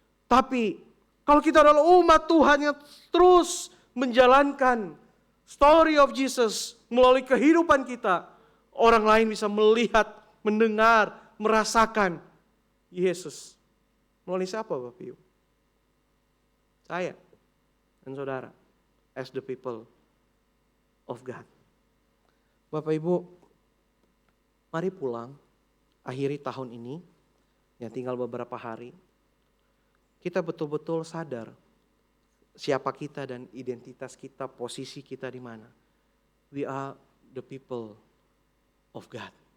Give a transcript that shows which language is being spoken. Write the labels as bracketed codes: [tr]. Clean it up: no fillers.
[id] Tapi kalau kita adalah umat Tuhan yang terus menjalankan [en] story of Jesus [id] melalui kehidupan kita, orang lain bisa melihat, mendengar, merasakan Yesus. Melalui siapa Bapak Ibu? Saya dan saudara, [en] as the people of God. [id] Bapak Ibu, mari pulang, akhiri tahun ini, yang tinggal beberapa hari. Kita betul-betul sadar siapa kita dan identitas kita, posisi kita di mana. [en] We are the people of God.